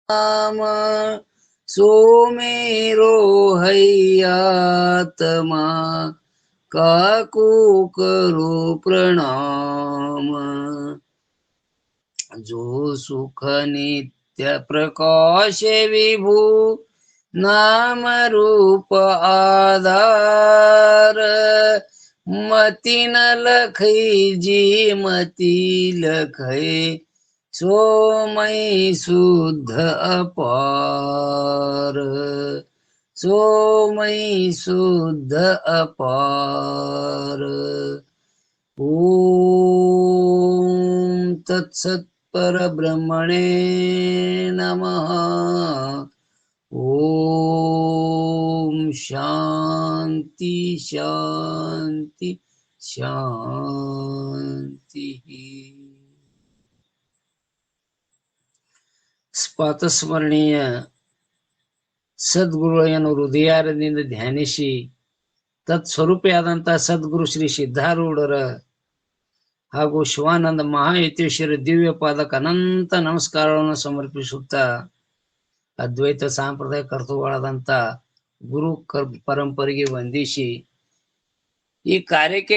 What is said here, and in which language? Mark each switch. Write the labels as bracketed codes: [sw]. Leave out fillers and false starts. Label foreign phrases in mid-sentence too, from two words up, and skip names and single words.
[hi] राम सोमेरो हैयात्मा काकू करो प्रणाम। जो सुख नित्य प्रकाश विभू नाम रूप आधार। मति न लखई जी मति लखई सो मई शुद्ध अपार। सो मई शुद्ध अपार। [sa] ओम तत्सत् परब्रह्मणे नमः। ओम शांति शांति शांति। [kn] ಸ್ಪಾತಸ್ಮರಣೀಯ ಸದ್ಗುರುಗಳನ್ನು ಹೃದಯಾರದಿಂದ ಧ್ಯಾನಿಸಿ ತತ್ಸ್ವರೂಪಿಯಾದಂತಹ ಸದ್ಗುರು ಶ್ರೀ ಸಿದ್ಧಾರೂಢರ ಹಾಗೂ ಶಿವಾನಂದ ಮಹಾಯತೀಶ್ವರ ದಿವ್ಯ ಪಾದಕ ಅನಂತ ನಮಸ್ಕಾರಗಳನ್ನು ಸಮರ್ಪಿಸುತ್ತಾ ಅದ್ವೈತ ಸಾಂಪ್ರದಾಯ ಕರ್ತೃಗಳಾದಂಥ ಗುರು ಪರಂಪರೆಗೆ ವಂದಿಸಿ ಈ ಕಾರ್ಯಕ್ಕೆ